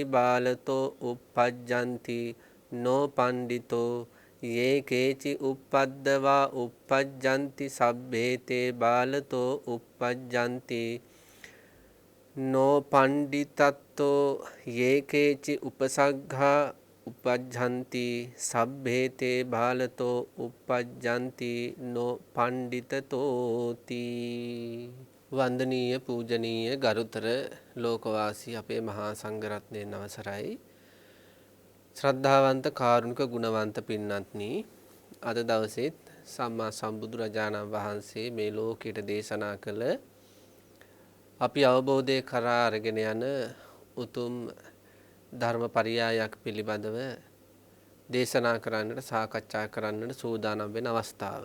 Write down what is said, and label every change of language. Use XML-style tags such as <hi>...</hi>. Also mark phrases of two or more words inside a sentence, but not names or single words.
<pi>බාලතෝ uppajjanti නෝ පණ්ඩිතෝ යේ කේචි uppද්දවා uppajjanti සබ්බේතේ බාලතෝ uppajjanti නෝ පණ්ඩිතත්තෝ යේකේචි උපසග්ගා උපජ්ජන්ති සබ්බේතේ බාලතෝ උපජ්ජන්ති නෝ පණ්ඩිතතෝති.</pi> <si>වන්දනීය පූජනීය ගරුතර ලෝකවාසී අපේ මහා සංඝරත්නයන් අවසරයි. ශ්‍රද්ධාවන්ත කාරුණික ගුණවන්ත පින්වත්නි, අද දවසේත් සම්මා සම්බුදුරජාණන් වහන්සේ මේ ලෝකයට දේශනා කළ අපි අවබෝධය කරා අරගෙන යන උතුම් ධර්ම පරියායක් පිළිබඳව දේශනා කරන්නට සාකච්ඡා කරන්නට සූදානම් වෙන අවස්ථාව.</si>